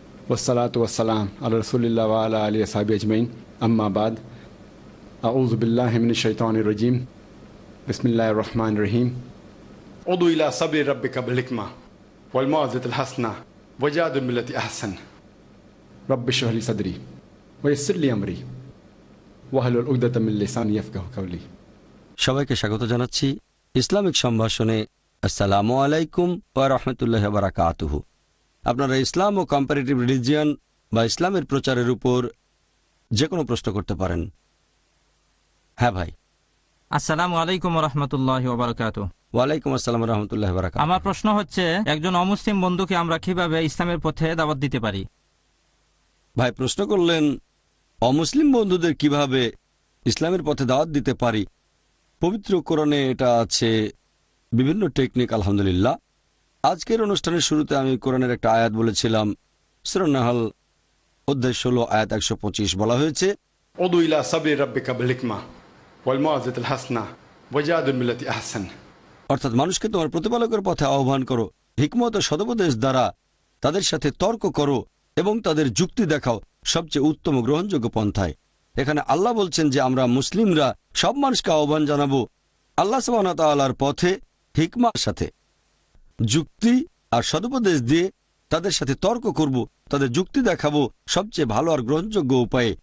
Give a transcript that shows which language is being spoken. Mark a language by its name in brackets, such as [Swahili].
[Arabic] والصلاة والسلام على رسول الله وعلى آله وصحبه أجمعين أما بعد أعوذ بالله من الشيطان الرجيم بسم الله الرحمن الرحيم ادع إلى سبيل ربك بالحكمة والموعظة الحسنة وجادل بالتي أحسن رب اشرح لي صدري ويسر لي أمري واحلل عقدة من لساني يفقهوا قولي। [Bangla] সবাইকে স্বাগত জানাচ্ছি ইসলামিক সম্ভাষণে। আসসালামু আলাইকুম ওয়া রাহমাতুল্লাহি ওয়া বারাকাতুহু। আপনারা ইসলাম ও কম্পারেটিভ রিলিজিয়ন বা ইসলামের প্রচারের উপর যে কোনো প্রশ্ন করতে পারেন। হ্যাঁ ভাই। আসসালামু আলাইকুম ওয়া রাহমাতুল্লাহি ওয়া বারাকাতুহু। ওয়ালাইকুম আসসালাম ওয়া রাহমাতুল্লাহি ওয়া বারাকাতুহু। আমার প্রশ্ন হচ্ছে, একজন অমুসলিম বন্ধুকে আমরা কিভাবে ইসলামের পথে দাওয়াত দিতে পারি? ভাই প্রশ্ন করলেন অমুসলিম বন্ধুদের কিভাবে ইসলামের পথে দাওয়াত দিতে পারি। পবিত্র কোরআনে এটা আছে, বিভিন্ন টেকনিক। আলহামদুলিল্লাহ, আজকের অনুষ্ঠানের শুরুতে আমি কোরআনের একটা আয়াত বলেছিলাম। সূরা নাহল অধ্যায় 16 আয়াত 125 বলা হয়েছে, [Arabic] ادع إلى سبيل ربك بالحكمة والموعظة الحسنة وجادل بالتي أحسن। [Bangla] অর্থাৎ মানুষকে তোমার প্রতিপালকের পথে আহ্বান করো, হিকমত ও সদুপদেশ দ্বারা তাদের সাথে তর্ক করো এবং তাদের যুক্তি দেখাও সবচেয়ে উত্তম ও গ্রহণযোগ্য পন্থায়। এখানে আল্লাহ বলছেন যে আমরা মুসলিমরা সব মানুষকে আহ্বান জানাবো আল্লাহ সুবহানাহু ওয়া তাআলার পথে হিকমার সাথে, যুক্তি আর সদুপদেশ দিয়ে তাদের সাথে তর্ক করব, তাদের যুক্তি দেখাবো সবচেয়ে ভালো আর গ্রহণযোগ্য উপায়ে।